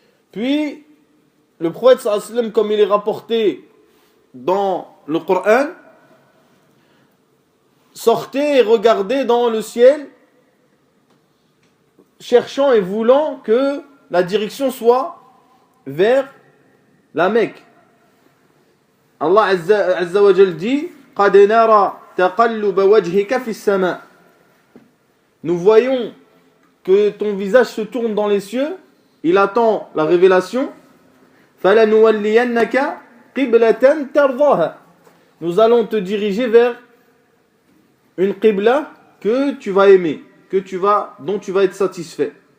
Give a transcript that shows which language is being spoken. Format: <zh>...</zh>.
<fr>Puis, le prophète sallallahu alayhi wa sallam, comme il est rapporté dans le Coran, sortait et regardait dans le ciel, cherchant et voulant que la direction soit vers la Mecque.</fr> <ar>Allah Azza wa Jal dit: قَدْ نَرَى تَقَلُّبَ وَجْهِكَ فِي السَّمَاءِ.</ar> <fr>Nous voyons que ton visage se tourne dans les cieux, il attend la révélation.</fr> <ar>فَلَنُوَلِّيَنَّكَ قِبْلَةً تَرْضَاهَا.</ar> <fr>Nous allons te diriger vers une qibla que tu vas aimer, dont tu vas être satisfait.</fr>